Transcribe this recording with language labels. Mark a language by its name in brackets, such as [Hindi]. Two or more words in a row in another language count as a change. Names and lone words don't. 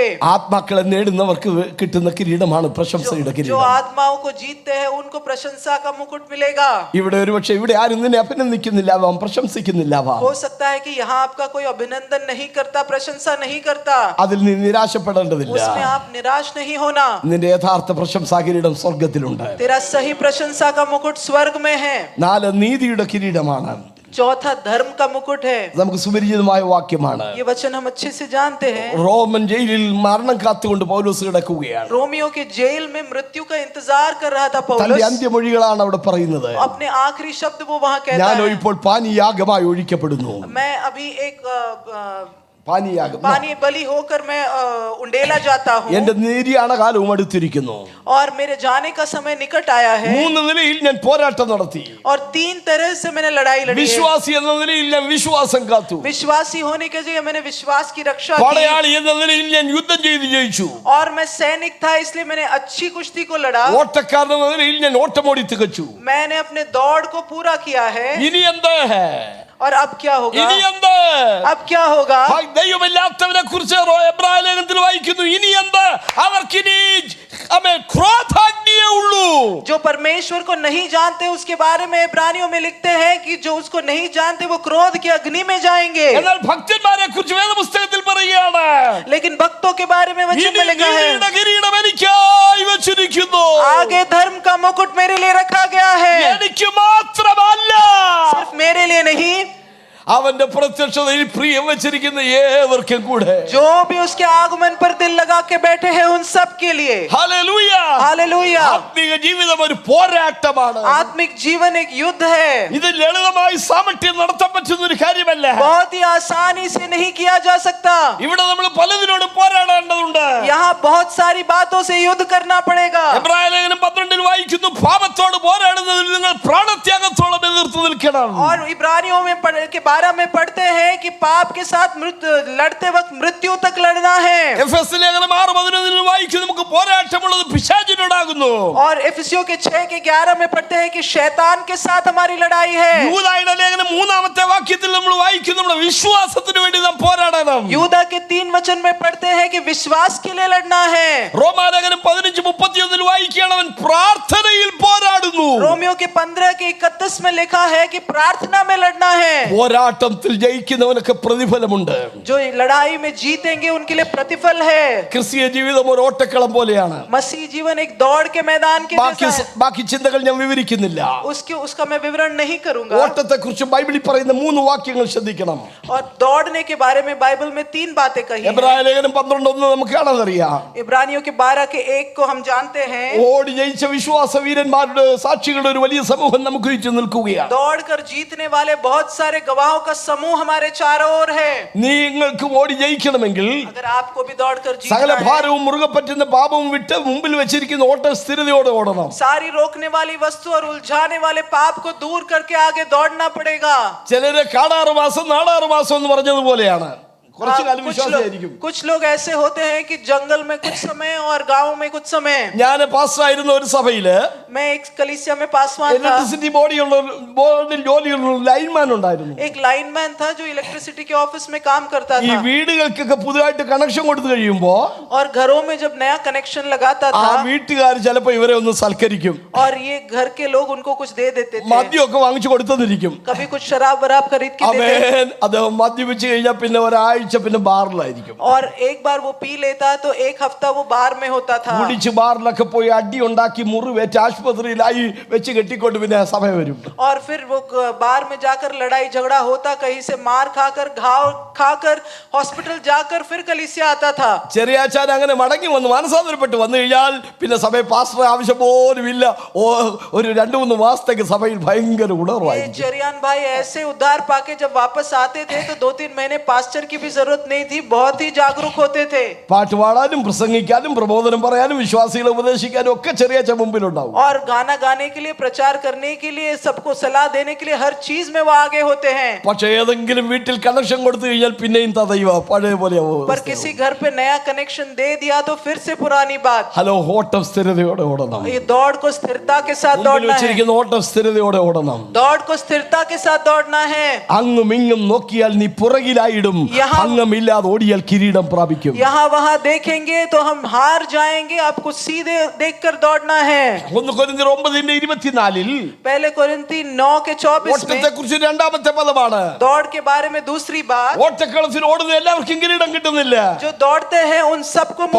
[Malayalam] ആത്മാക്കളെ നേടുന്നവർക്ക് കിട്ടുന്ന കിരീടമാണ് പ്രശംസയുടെ [Hindi] जो [Malayalam] കിരീടം. [Hindi] आत्माओं को जीतते हैं उनको प्रशंसा का मुकुट मिलेगा। [Malayalam] ഇവിടെ ഒരുപക്ഷെ ഇവിടെ ആരും നിന്നെ അഭിനന്ദിക്കുന്നില്ലാവാം, പ്രശംസിക്കുന്നില്ലാവാം. [Hindi] हो सकता है कि यहाँ आपका कोई अभिनंदन नहीं करता, प्रशंसा नहीं करता, [Malayalam] അതിൽ നീ നിരാശപ്പെടേണ്ടതില്ല. [Hindi] उसमें आप निराश नहीं होना। [Malayalam] നിന്റെ യഥാർത്ഥ പ്രശംസാ കിരീടം സ്വർഗത്തിലുണ്ട്. [Hindi] तेरा सही प्रशंसा का मुकुट स्वर्ग में है। [Malayalam] 4 നീതിയുടെ കിരീടമാണ്. [Hindi] चौथा धर्म का मुकुट है। [Malayalam] നമുക്ക് സുപരിചിതമായ വാക്യമാണ്. [Hindi] ये वचन हम अच्छे से जानते हैं। [Malayalam] റോമൻ ജയിലിൽ മരണം കാത്തുകൊണ്ട് പൗലോസ് കിടക്കുകയാണ്. [Hindi] रोमियो के जेल में मृत्यु का इंतजार कर रहा था [Malayalam] തന്റെ [Hindi] पौलुस। [Malayalam] അന്ത്യമൊഴികളാണ് അവിടെ പറയുന്നത്. [Hindi] अपने आखिरी शब्द वो वहां कहता [Malayalam] ഞാനോ [Hindi] है, [Malayalam] ഇപ്പോൾ പാനീയാഗമായി ഒഴിക്കപ്പെടുന്നു. [Hindi] मैं अभी एक [Malayalam] പാനീയാഗം, [Hindi] पानी बलि होकर मैं उंडेला जाता हूँ [Malayalam] എന്റെ നിര്യാണ കാലവും അടുത്തിരിക്കുന്നു. [Hindi] और मेरे जाने का समय निकट आया है। [Malayalam] 3 നിലയിൽ ഞാൻ പോരാട്ടം നടത്തി. [Hindi] और 3 तरह से मैंने लड़ाई लड़ी है। [Malayalam] വിശ്വാസി എന്ന നിലയിൽ ഞാൻ വിശ്വാസം കാത്തു. [Hindi] विश्वासी होने के लिए मैंने विश्वास की रक्षा की। [Malayalam] പടയാളി എന്ന നിലയിൽ ഞാൻ യുദ്ധം ചെയ്ത് ജയിച്ചു. [Hindi] और मैं सैनिक था इसलिए मैंने अच्छी कुश्ती को लड़ा। [Malayalam] ഓട്ടക്കാരൻ എന്ന നിലയിൽ ഞാൻ ഓട്ടമോടി തികച്ചു. [Hindi] मैंने अपने दौड़ को पूरा किया है। [Malayalam] ഇനി എന്ത്? [Hindi] और अब क्या होगा? [Malayalam] ഇനി എന്ത്? [Hindi] अब क्या होगा? [Malayalam] ദൈവമില്ലാത്തവനെ കുറിച്ച് എബ്രായ ലേഖനത്തിൽ വായിക്കുന്നു. ഇനി എന്ത്? അവർക്കിനി ക്രോധാഗ്നിയേ ഉള്ളൂ. [Hindi] जो परमेश्वर को नहीं जानते उसके बारे में इब्रानियों में लिखते हैं कि जो उसको नहीं जानते वो क्रोध की अग्नि में जाएंगे। [Malayalam] എന്നാൽ ഭക്തന്മാരെ കുറിച്ച് വേദപുസ്തകത്തിൽ പറയുകയാണ്, [Hindi] लेकिन भक्तों के बारे में वचन में लिखा है, [Malayalam] നീതിയുടെ കിരീടം എനിക്കായി വച്ചിരിക്കുന്നു. [Hindi] आगे धर्म का मुकुट मेरे लिए रखा गया है। [Malayalam] എനിക്ക് മാത്രമല്ല, [Hindi] सिर्फ मेरे लिए नहीं, [Malayalam] അവന്റെ പ്രത്യക്ഷതയിൽ പ്രിയം വെച്ചിരിക്കുന്ന ഏവർക്കും കൂടെ. [Hindi] जो भी उसके आगमन पर दिल लगा के बैठे हैं उन सब के लिए। [Malayalam] ഹല്ലേലൂയ. [Hindi] हालेलुया। [Malayalam] ആത്മീയ ജീവിതം ഒരു പോരാട്ടമാണ്. [Hindi] आत्मिक जीवन एक युद्ध है। [Malayalam] ഇത് ലളിതമായി സാമർത്ഥ്യം നടത്താൻ പറ്റുന്ന ഒരു കാര്യമല്ല. [Hindi] बहुत ही आसानी से नहीं किया जा सकता। [Malayalam] ഇവിടെ നമ്മൾ പലതിനോട് പോരാടേണ്ടതുണ്ട്. [Hindi] यहाँ बहुत सारी बातों से युद्ध करना पड़ेगा। [Malayalam] എബ്രായ ലേഖനം 12 വായിക്കുന്നു, പാപത്തോട് പോരാടുന്നതിൽ നിങ്ങൾ പ്രാണത്യാഗത്തോളം എതിർത്ത് നിൽക്കണം. [Hindi] और इब्रानियों में के 12 में पढ़ते हैं कि पाप के साथ लड़ते वक्त मृत्यु तक लड़ना है। [Malayalam] എഫെസ് ലേഖനം 6:11 വായിക്കുന്നു, നമുക്ക് പോരാട്ടമുള്ളത് പിശാചിനോടാകുന്നു. [Hindi] और एफिसियों के 6:11 में पढ़ते हैं कि शैतान के साथ हमारी लड़ाई है। [Malayalam] യൂദായുടെ ലേഖനം 3-ാമത്തെ വാക്യത്തിൽ നമ്മൾ വായിക്കുന്നു, നമ്മുടെ വിശ്വാസത്തിന് വേണ്ടി നാം പോരാടണം. [Hindi] यूदा के 3 वचन में पढ़ते हैं कि विश्वास के लिए लड़ना है। [Malayalam] റോമാലേഖനം 15:31 വായിക്കുകയാണ്, അവൻ പ്രാർത്ഥനയിൽ പോരാടുന്നു. [Hindi] रोमियो के 15:31 में लिखा है कि प्रार्थना में लड़ना है। [Malayalam] പോരാട്ടത്തിൽ ജയിക്കുന്നവനൊക്കെ പ്രതിഫലമുണ്ട്. [Hindi] जो लड़ाई में जीतेंगे उनके लिए प्रतिफल है। [Malayalam] ക്രിസ്തീയ ജീവിതം ഒരു ഓട്ടക്കളം പോലെയാണ്. [Hindi] मसीह जीवन एक दौड़ के मैदान के जैसा है। [Malayalam] ബാക്കി ചിന്തകൾ ഞാൻ വിവരിക്കുന്നില്ല. [Hindi] उसका मैं विवरण नहीं करूंगा। [Malayalam] ഓട്ടത്തെ കുറിച്ച് ബൈബിളിൽ പറയുന്ന 3 വാക്യങ്ങൾ ശ്രദ്ധിക്കണം. [Hindi] और दौड़ने के बारे में बाइबल में 3 बातें कही हैं। [Malayalam] എബ്രായ ലേഖനം 12:1 നമുക്ക് കാണാനറിയാം. [Hindi] इब्रानियों के 12:1 को हम जानते हैं। [Malayalam] ഓടി ജയിച്ച വിശ്വാസ വീരന്മാരുടെ സാക്ഷികളുടെ ഒരു വലിയ സമൂഹം നമുക്ക് ചുറ്റും നിൽക്കുകയാണ്. [Hindi] दौड़ कर जीतने वाले बहुत सारे गवाहों का समूह हमारे चारों ओर है। [Malayalam] നിങ്ങൾക്ക് ഓടി ജയിക്കണമെങ്കിൽ [Hindi] अगर आपको भी दौड़ कर [Malayalam] സകല [Hindi] जीतना है, [Malayalam] ഭാരവും മുറുകെ പറ്റുന്ന പാപവും വിട്ട് മുമ്പിൽ വെച്ചിരിക്കുന്ന ഓട്ടം സ്ഥിരതയോടെ ഓടണം. [Hindi] सारी रोकने वाली वस्तु और उलझाने वाले पाप को दूर करके आगे दौड़ना पड़ेगा। [Malayalam] ചിലര് കാടാറ് മാസം നാടാറ് മാസം എന്ന് പറഞ്ഞതുപോലെയാണ്. കുറച്ചു കാലം വിശ്വാസമായിരിക്കും. [Hindi] कुछ लोग ऐसे होते हैं कि जंगल में कुछ समय और गांव में कुछ समय। [Malayalam] ഞാൻ പാസ്റ്ററായിരുന്ന ഒരു സഭയില് [Hindi] मैं एक कलीसिया में पासवान था। [English] electricity boardil [Malayalam] ജോലിയുള്ള ലൈൻമാൻ ഉണ്ടായിരുന്നു. [Hindi] एक लाइनमैन था जो इलेक्ट्रिसिटी के ऑफिस में काम करता [Malayalam] ഈ [Hindi] था। [Malayalam] വീടുകൾക്കൊക്കെ പുതുതായിട്ട് കണക്ഷൻ കൊടുത്തു കഴിയുമ്പോ [Hindi] और घरों में जब नया कनेक्शन लगाता [Malayalam] ആ [Hindi] था [Malayalam] വീട്ടുകാർ ചിലപ്പോ ഇവരെ ഒന്ന് സൽക്കരിക്കും. [Hindi] और ये घर के लोग उनको कुछ दे देते थे। [Malayalam] മദ്യമൊക്കെ വാങ്ങിച്ചു കൊടുത്തെന്നിരിക്കും. [Hindi] कभी कुछ शराब वराब खरीद के देते। [Malayalam] അവൻ അദ്ദേഹം മദ്യപിച്ച് കഴിഞ്ഞാൽ പിന്നെ ഒരാഴ്ച പിന്നെ ബാറിലായിരിക്കും. [Hindi] और एक बार वो पी लेता तो एक हफ्ता वो बार में होता था। [Malayalam] കുടിച്ച് ബാറിലൊക്കെ പോയി അടി ഉണ്ടാക്കി മുറിവേറ്റ് ആശുപത്രിയിലായി വെച്ച് കെട്ടിക്കൊണ്ട് പിന്നെ സമയം വരും. [Hindi] और फिर वो बार में जाकर लड़ाई झगड़ा होता, कहीं से मार खाकर घाव खाकर हॉस्पिटल जाकर फिर कलीसिया आता था। [Malayalam] ചെറിയാച്ചാൻ അങ്ങനെ മടങ്ങി വന്ന് മാനസാന്തരപ്പെട്ട് വന്നു കഴിഞ്ഞാൽ പിന്നെ സഭയിൽ പാസ്റ്റർ ആവശ്യം പോലും ഇല്ല. ഒരു 2-3 മാസത്തേക്ക് സഭയിൽ ഭയങ്കര ഉണർവായി. [Hindi] चरियान भाई ऐसे उद्धार पाके जब वापस आते थे तो 2-3 महीने पास्टर की भी जरूरत नहीं थी, बहुत ही जागरूक होते थे। [Malayalam] പാട്ട് പാടാനും പ്രസംഗിക്കാനും പ്രബോധനം പറയാനും വിശ്വാസികളെ ഉപദേശിക്കാനും ഒക്കെ ചെറിയ മുമ്പിലുണ്ടാവും. [Hindi] और गाना गाने के लिए, प्रचार करने के लिए, सबको सलाह देने के लिए हर चीज में वो आगे होते हैं। [Malayalam] പക്ഷേ ഏതെങ്കിലും വീട്ടിൽ കണക്ഷൻ കൊടുത്തു കഴിഞ്ഞാൽ പിന്നെയും തദൈവ പഴയ പോലെയാവും. [Hindi] पर किसी घर पे नया कनेक्शन दे दिया तो फिर से पुरानी बात। [Malayalam] ഹലോ, ഓട്ടം സ്ഥിരതയോടെ ഓടണം. [Hindi] ये दौड़ को स्थिरता के साथ [Malayalam] മുമ്പിൽ [Hindi] दौड़ना है। [Malayalam] വെച്ചിരിക്കുന്ന ഓട്ടം സ്ഥിരതയോടെ ഓടണം. [Hindi] दौड़ को स्थिरता के साथ दौड़ना है। [Malayalam] അങ്ങും ഇങ്ങും നോക്കിയാൽ നീ പുറകിലായിടും, അങ്ങമില്ലാതെ ഓടിയാൽ കിരീടം പ്രാപിക്കും. [Hindi] यहाँ वहाँ देखेंगे तो हम हार जाएंगे, आपको सीधे देखकर दौड़ना है। [Malayalam] 1 കൊരിന്ത്യർ 9:24 [Hindi] पहले कोरिन्थी 9:24 [Malayalam] ഓട്ടത്തെ [Hindi] में [Malayalam] കുറിച്ച് രണ്ടാമത്തെ പദമാണ്. [Hindi] दौड़ के बारे में दूसरी बात, [Malayalam] ഓട്ടക്കളത്തിൽ ഓടുന്ന എല്ലാവർക്കും കിരീടം കിട്ടുന്നില്ല. [Hindi] जो दौड़ते हैं उन सबको मुकुट